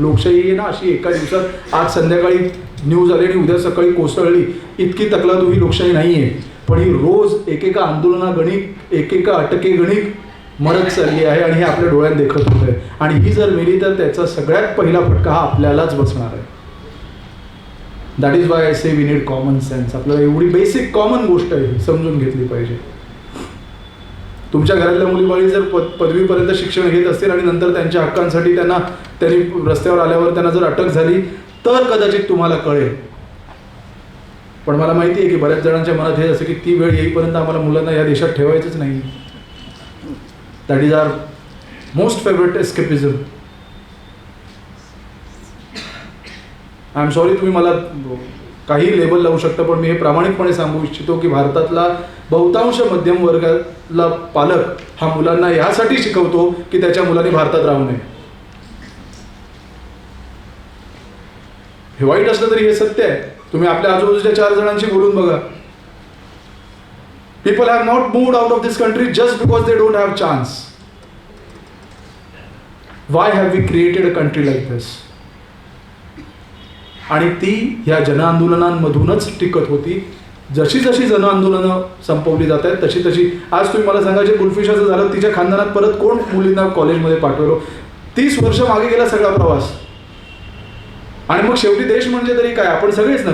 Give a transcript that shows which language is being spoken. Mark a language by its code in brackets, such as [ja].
[mr] लोकशाही आहे ना अशी एका दिवसात आज संध्याकाळी न्यूज आली आणि उद्या सकाळी कोसळली, इतकी तकलादू ही लोकशाही नाहीये. पण ही रोज एकेका आंदोलनागणिक, एकेका अटकेगणिक मरत चालली आहे आणि हे आपल्या डोळ्यात देखत होत आहे. आणि ही जर मिली तर त्याचा सगळ्यात पहिला फटका हा आपल्यालाच बसणार आहे. [en] That is why I say we need common sense. [mr] आपल्याला एवढी बेसिक कॉमन गोष्ट आहे समजून घेतली पाहिजे. तुमच्या घरातल्या मुलीबाळी जर पदवीपर्यंत शिक्षण घेत असतील आणि नंतर त्यांच्या हक्कांसाठी त्यांनी रस्त्यावर आल्यावर त्यांना जर अटक झाली तर कदाचित तुम्हाला कळेल. पण मला माहिती आहे की बऱ्याच जणांच्या मनात हे असं की ती वेळ येईपर्यंत आम्हाला मुलांना या देशात ठेवायचंच नाही. [en] That is our most favourite escapism. I am sorry, [mr] तुम्ही मला काही लेबल लावू शकता, पण मी हे प्रामाणिकपणे सांगू इच्छितो की भारतातला बहुतांश मध्यम वर्गातला पालक हा मुलांना यासाठी शिकवतो की त्याच्या मुलांनी भारतात राहू नये. हे वाईट असलं तरी हे सत्य आहे. तुम्ही आपल्या आजूबाजूच्या 4 जणांशी बोलून बघा. [en] People have not moved out of this country just because they don't have chance. Why have we created a country like this. [mr] आणि ती ह्या जनआंदोलनांमधूनच टिकत होती. जशी जशी जनआंदोलनं संपवली जात आहेत तशी तशी आज तुम्ही मला सांगा, जे गुलफिशाचं झालं तिच्या खानदानात परत कोण मुलींना कॉलेजमध्ये पाठवलं. 30 वर्ष मागे गेला सगळा प्रवास. आणि मग शेवटी देश म्हणजे तरी काय, आपण सगळेच ना.